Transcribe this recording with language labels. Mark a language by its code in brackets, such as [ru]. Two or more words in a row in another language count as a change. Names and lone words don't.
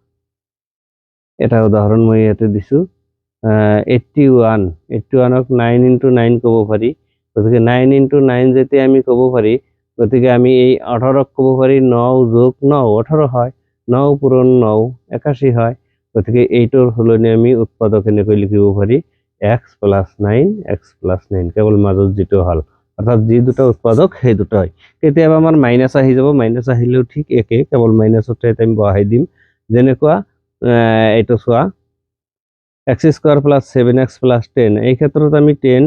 [as] এটা উদাহৰণ মই ইয়াতে দিছো 81ক 9 * 9 ক'ব পাৰি গতিকে 9 * 9 যেতিয়া আমি ক'ব পাৰি গতিকে আমি এই 18ক ক'ব পাৰি 9 + 9 18 হয় 9 পূৰণ 9 81 হয় গতিকে এইটোৰ সলনি আমি উৎপাদক এনেকৈ লিখিব পাৰি x + 9 x + 9 কেৱল মাজত যেটো হল অর্থাৎ যে দুটো উৎপাদক সেই দুটোই কেতিয়াবা আমাৰ মাইনাস আহি যাব মাইনাস আহিলেও ঠিক একে কেৱল মাইনাসৰ ঠাইত আমি বহাই দিম যেনেকুৱা এইটো চোৱা x² + 7x + 10 এই ক্ষেত্ৰত আমি 10